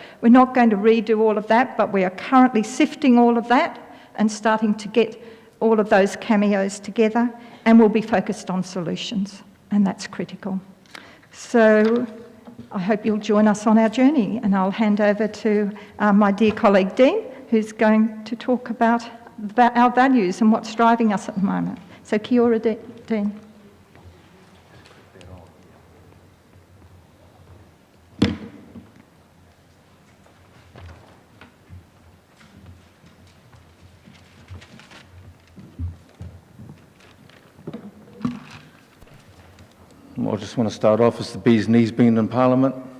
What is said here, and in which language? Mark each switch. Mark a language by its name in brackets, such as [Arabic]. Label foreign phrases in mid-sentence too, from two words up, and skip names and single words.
[English] We're not going to redo all of that, but we are currently sifting all of that and starting to get all of those cameos together, and we'll be focused on solutions, and that's critical. So I hope you'll join us on our journey, and I'll hand over to my dear colleague Dean, who's going to talk about our values and what's driving us at the moment. So [Māori] kia ora, [English] Dean. Well, I just want to start off as the bee's knees being in Parliament.